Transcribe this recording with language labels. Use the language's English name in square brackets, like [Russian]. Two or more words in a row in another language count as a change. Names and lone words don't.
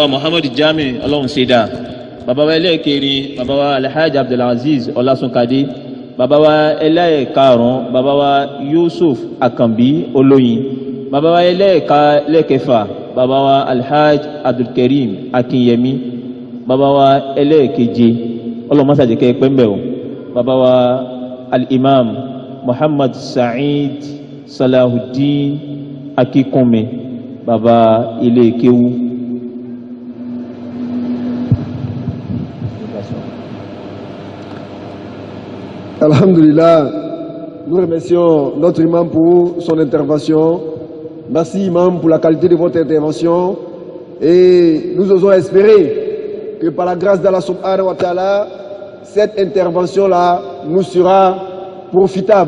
[Yoruba] wa Muhammad Jami Ọlọ́run ṣẹ̀dá, bàbá wa ẹlẹ́ẹ̀kẹrin, bàbá wa Alhaji Abdulaziz Ọlásùnkadé, bàbá wa ẹlẹ́ẹ̀karùn-ún, bàbá wa Yusuf Akambi Olóyin, bàbá wa ẹlẹ́ẹ̀kẹfà, bàbá wa Alhaji Abdulkarim Akinyemi, bàbá wa ẹlẹ́ẹ̀keje ọlọ́mọ́sàjẹ́kẹ́ pẹ́mbẹ̀ o, bàbá wa al-imam Muhammad Sa'id Salahuddin Akikunmi, bàbá ilé kéwú. Alhamdulillah, [French] nous remercions notre imam pour son intervention. Merci imam pour la qualité de votre intervention et nous osons espérer que par la grâce d'Allah [Arabic] subhanahu wa ta'ala, [French] cette intervention-là nous sera profitable.